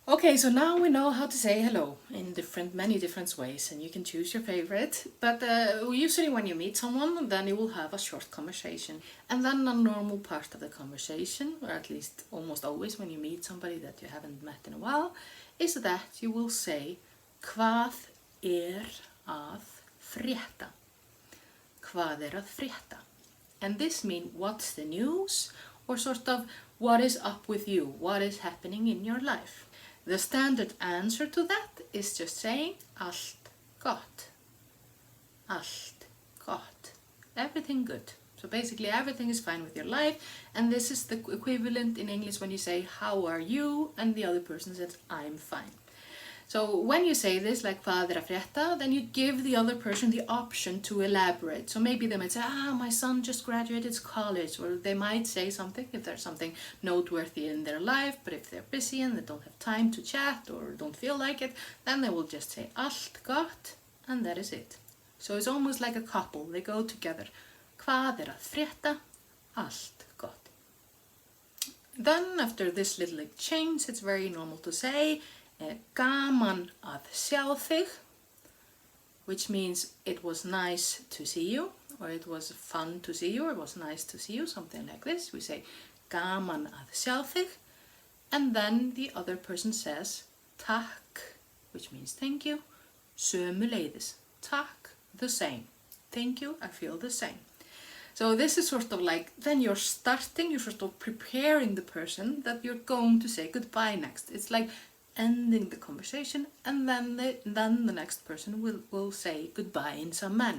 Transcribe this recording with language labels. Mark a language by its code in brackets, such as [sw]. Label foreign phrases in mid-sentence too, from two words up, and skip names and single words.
[en] Okay, so now we know how to say hello in many different ways, and you can choose your favorite. But usually when you meet someone, then you will have a short conversation. And then a normal part of the conversation, or at least almost always when you meet somebody that you haven't met in a while, is that you will say [is] Hvað að frétta? Hvað að frétta? [en] And this means what's the news, or sort of what is up with you, what is happening in your life. The standard answer to that is just saying [is] allt gott. Allt gott. [en] Everything good. So basically everything is fine with your life, and this is the equivalent in English when you say how are you and the other person says I'm fine. So when you say this, like [is] Hvað að frétta, [en] then you give the other person the option to elaborate. So maybe they might say, my son just graduated college, or they might say something if there's something noteworthy in their life, but if they're busy and they don't have time to chat or don't feel like it, then they will just say [is] allt gott, [en] and that is it. So it's almost like a couple, they go together. [is] Hvað að frétta? Allt gott. [en] Then after this little exchange, it's very normal to say [is] gaman að sjá þig, [en] which means it was nice to see you, or it was fun to see you, or it was nice to see you, something like this. We say [is] gaman að sjá þig, [en] and then the other person says takk, which means thank you, [is] sömuleiðis, takk, [en] the same, thank you, I feel the same. So this is sort of like, then you're sort of preparing the person that you're going to say goodbye next. It's like ending the conversation, and then the next person will say goodbye in some manner.